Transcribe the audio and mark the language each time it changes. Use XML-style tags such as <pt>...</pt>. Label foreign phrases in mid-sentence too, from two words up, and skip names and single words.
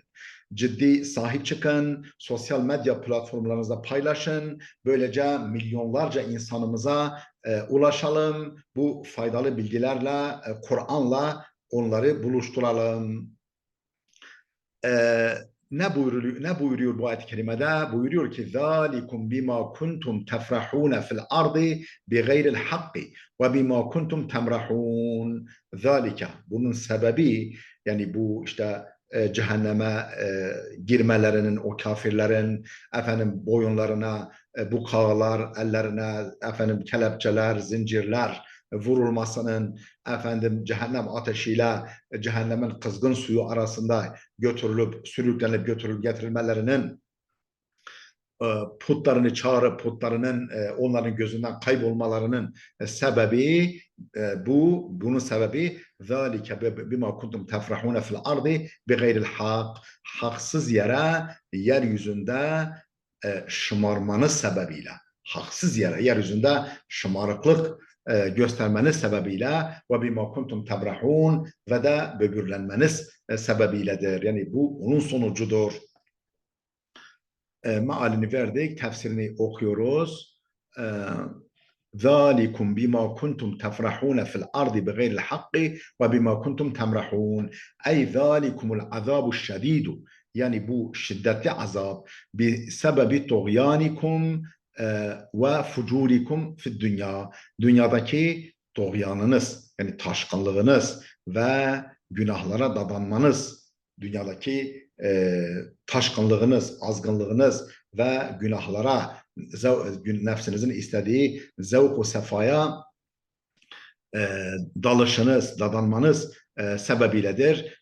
<tr>Ciddi sahip çıkın, sosyal medya platformlarınızda paylaşın. Böylece milyonlarca insanımıza ulaşalım. Bu faydalı bilgilerle, Kur'an'la onları buluşturalım. Ne buyuruyor bu ayet-i kerimede? Buyuruyor ki</tr> <ar>ذَٰلِكُمْ بِمَا كُنْتُمْ تَفْرَحُونَ فِي الْأَرْضِ بِغَيْرِ الْحَقِّ وَبِمَا كُنْتُمْ تَمْرَحُونَ ذَٰلِكَ.</ar> <tr>Bunun sebebi, yani bu işte cehenneme girmelerinin, o kafirlerin boyunlarına bukağılar, ellerine kelepçeler, zincirler vurulmasının, cehennem ateşiyle cehennemin kızgın suyu arasında sürüklenip götürülüp getirilmelerinin, putlarını çağırıp putlarının onların gözünden kaybolmalarının sebebi bunun sebebi</tr> <ar>ذَٰلِكَ بِمَا كُنْتُمْ تَفْرَحُونَ فِي الْأَرْضِ بِغَيْرِ الْحَقِّ.</ar> <tr>Haksız yere yeryüzünde şımarmanız sebebiyle, haksız yere yeryüzünde şımarıklık göstermeniz sebebiyle ve</tr> <ar>بما كنتم تبرحون,</ar> <tr>ve de böbürlenmeniz sebebiyledir. Yani bu onun sonucudur. Mealini verdik, tefsirini okuyoruz.</tr> <ar>ذَٰلِكُمْ بِمَا كُنْتُمْ تَفْرَحُونَ فِي الْأَرْضِ بِغَيْرِ الْحَقِّ وَبِمَا كُنْتُمْ تَمْرَحُونَ. Ey ذَٰلِكُمُ الْعَذَابُ الشَّد۪يدُ.</ar> <tr>Yani bu şiddetli azap sebebi</tr> <ar>طغيانكم وفجوركم في الدنيا.</ar> <tr>Dünyadaki tuğyanınız, yani taşkınlığınız ve günahlara dadanmanız, dünyadaki taşkınlığınız, azgınlığınız ve günahlara, nefsinizin istediği zevk-u sefaya dalışınız, dadanmanız sebebiyledir.</tr>